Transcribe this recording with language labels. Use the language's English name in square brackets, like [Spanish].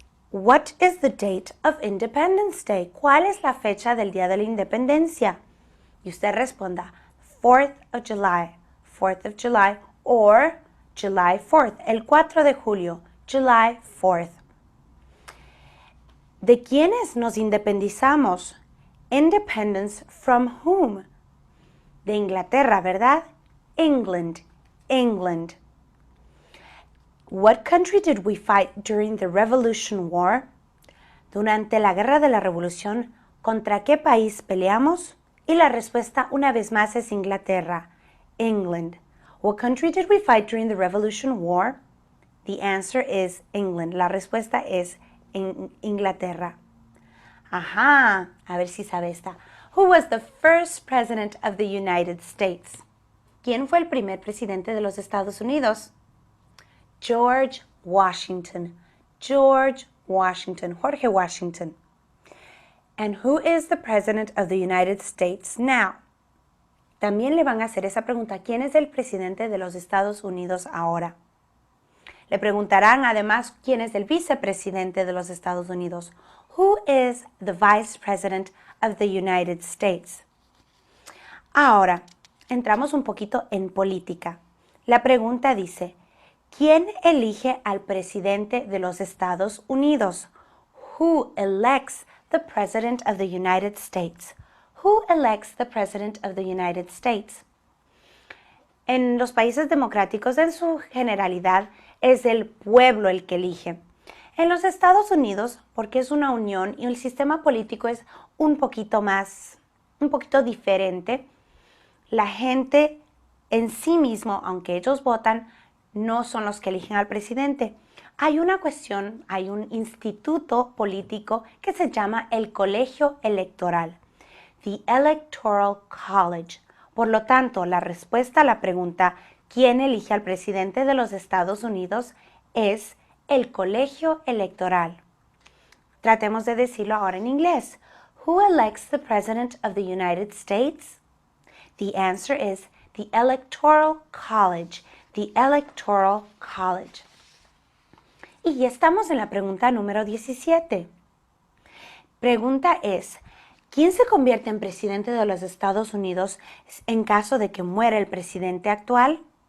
[English] What is the date of Independence Day? [Spanish] ¿Cuál es la fecha del Día de la Independencia? Y usted responda [English] 4th of July, 4th of July, or July 4th, [Spanish] el 4 de julio, [English] July 4th. [Spanish] ¿De quiénes nos independizamos? [English] Independence from whom? [Spanish] De Inglaterra, ¿verdad? [English] England, England. What country did we fight during the Revolution War? [Spanish] Durante la Guerra de la Revolución, ¿contra qué país peleamos? Y la respuesta una vez más es Inglaterra, England. [English] What country did we fight during the Revolution War? The answer is England. [Spanish] La respuesta es Inglaterra. Ajá, a ver si sabe esta. [English] Who was the first president of the United States? [Spanish] ¿Quién fue el primer presidente de los Estados Unidos? [English] George Washington. George Washington. Jorge Washington. And who is the president of the United States now? [Spanish] También le van a hacer esa pregunta. ¿Quién es el presidente de los Estados Unidos ahora? Le preguntarán además quién es el vicepresidente de los Estados Unidos. [English] Who is the vice president of the United States? [Spanish] Ahora, entramos un poquito en política. La pregunta dice, ¿quién elige al presidente de los Estados Unidos? [English] Who elects the president of the United States? Who elects the president of the United States? [Spanish] En los países democráticos, en su generalidad, es el pueblo el que elige. En los Estados Unidos, porque es una unión y el sistema político es un poquito diferente, la gente en sí mismo, aunque ellos votan, no son los que eligen al presidente. Hay una cuestión, hay un instituto político que se llama el colegio electoral, [English] the Electoral College. [Spanish] Por lo tanto, la respuesta a la pregunta ¿quién elige al presidente de los Estados Unidos? Es el colegio electoral. Tratemos de decirlo ahora en inglés. [English] Who elects the president of the United States? The answer is the Electoral College. The Electoral College. [Spanish] Y ya estamos en la pregunta número 17. Pregunta es, ¿quién se convierte en presidente de los Estados Unidos en caso de que muera el presidente actual?